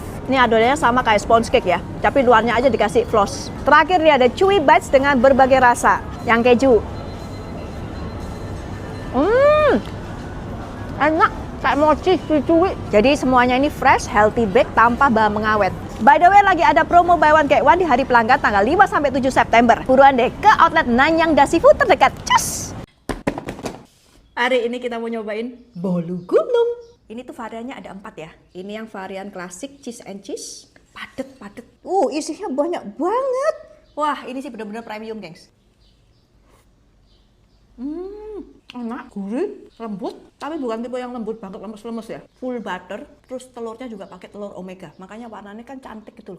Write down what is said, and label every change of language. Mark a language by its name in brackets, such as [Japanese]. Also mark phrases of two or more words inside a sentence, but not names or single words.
[Indonesian] Ini adonannya sama kayak [English] sponge cake [Indonesian] ya. Tapi luarnya aja dikasih floss. Terakhir nih ada [English] chewy bites [Indonesian] dengan berbagai rasa. Yang keju. Enak, kayak mochi, cuy. Jadi semuanya ini fresh, [English] healthy bake [Indonesian] tanpa bahan mengawet. [English] By the way, [Indonesian] lagi ada promo [English] buy one get one [Indonesian] di hari pelanggan tanggal 5-7 September. Buruan deh ke outlet Nanyang Dasifu terdekat. Cus! Hari ini kita mau nyobain bolu gulung. Ini tuh variannya ada 4 ya. Ini yang varian klasik [English] cheese and cheese. [Indonesian] Padet. Isinya banyak banget. Wah, ini sih bener-bener premium, gengs. Enak, gurih, lembut, tapi bukan tipe yang lembut banget, lemes-lemes ya. [English] Full butter, [Indonesian] terus telurnya juga pakai telur omega. Makanya warnanya kan cantik gitu loh.